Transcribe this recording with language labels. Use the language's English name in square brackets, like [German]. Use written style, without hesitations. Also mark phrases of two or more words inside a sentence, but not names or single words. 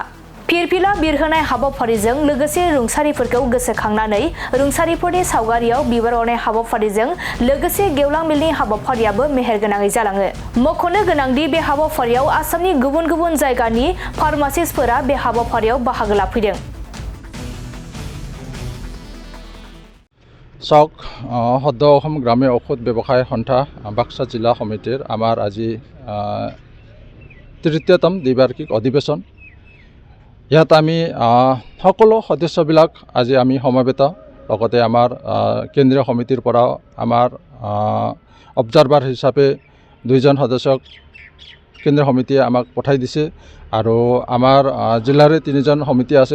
[Bodo] फिरफिला बिरहोनाय हाबाफारिजों लोगोसे रुंसारिफोरखौ गोसोखांनानै रुंसारिफोरनि सावगारियाव बिबार अरनाय हाबाफारिजों लोगोसे गेवलां मेलनि हाबाफारियाबो मेहेरगोनाङै जालाङो। मख'नो गोनांदि बे हाबाफारियाव आसामनि गुबुन गुबुन जायगानि फार्मासिस्टफोरा बे हाबाफारियाव बाहागो लाफैदों। [Assamese] চাওক সদ্য অসম গ্ৰামীয় ঔষধ ব্যৱসায় সন্থা বাক্সা জিলা সমিতিৰ আমাৰ আজি তৃতীয়তম দ্বিবাৰ্ষিক অধিৱেশন। ইয়াত আমি সকলো সদস্যবিলাক আজি আমি সমবেত, লগতে আমাৰ কেন্দ্ৰীয় সমিতিৰ পৰা আমাৰ অবজাৰভাৰ হিচাপে 2জন সদস্যক কেন্দ্ৰীয় সমিতিয়ে আমাক পঠাই দিছে আৰু আমাৰ জিলাৰে 3জন সমিতি আছে।